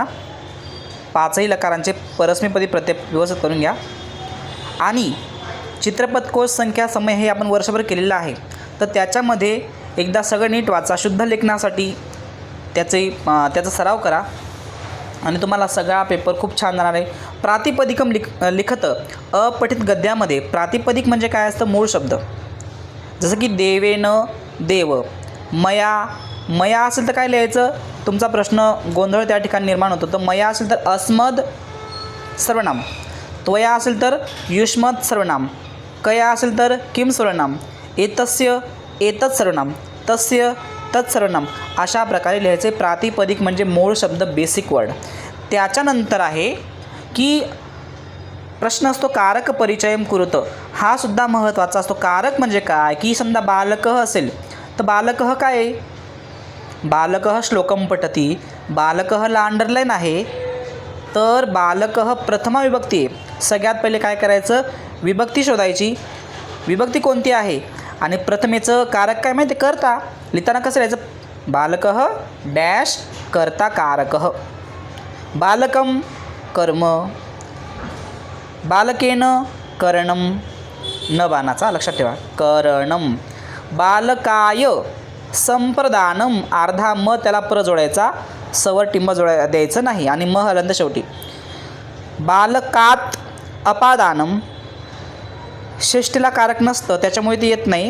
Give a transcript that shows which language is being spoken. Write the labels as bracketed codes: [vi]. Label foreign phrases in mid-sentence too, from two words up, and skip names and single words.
[mr] 5ही लकारांचे परस्मैपदी प्रत्यय व्यवस्थित करून घ्या. आणि चित्रपट कोश संख्या समय हे आपण वर्षभर केलेलं आहे, तर त्याच्यामध्ये एकदा सगळं नीट वाचा. शुद्ध लेखनासाठी त्याचा सराव करा आणि तुम्हाला सगळा पेपर खूप छान जाणार आहे. [sa] प्रातिपदिकम लिखत [mr] अपठित गद्यामध्ये प्रातिपदिक म्हणजे काय असतं, मूळ शब्द. जसं की [sa] देवेन देव, [mr] मया असेल तर काय लिहायचं, तुमचा प्रश्न गोंधळ त्या ठिकाणी निर्माण होतो. तर मया असेल तर अस्मद सर्वनाम, त्वया असेल तर युष्मद सर्वनाम, कया असेल तर किम सर्वनाम, एतस्य एतत् सर्वनाम, तस्य तत् सर्वनाम अशा प्रकारे लिहायचे. प्रातिपदिक म्हणजे मूळ शब्द, [en] basic word. [mr] त्याच्यानंतर आहे की प्रश्न असतो [sa] कारक परिचयम कुरुत, [mr] हा सुद्धा महत्त्वाचा असतो. कारक म्हणजे काय, की समजा बालकः असेल तर बालकः काय आहे, [sa] बालकः श्लोकम पठती, [mr] बालकःला अंडरलाईन आहे, तर बालकः प्रथमा विभक्ती आहे. सगळ्यात पहिले काय करायचं, विभक्ती शोधायची. विभक्ती कोणती आहे आणि प्रथमेचं कारक काय माहिती, कर्ता. लिहिताना कसं लिहायचं, बालकः डॅश कर्ता कारकः. [sa] बालकम कर्म, बालकेन करणम, [mr] न बाणाचा लक्षात ठेवा, करणम. [sa] बालकाय संप्रदानम, [mr] अर्धा म त्याला प्र जोडायचा, सवर टिंब द्यायचं नाही आणि म हलंद शेवटी. [sa] बालकात अपादानम, [mr] षष्टीला कारक नसतं त्याच्यामुळे ते येत नाही.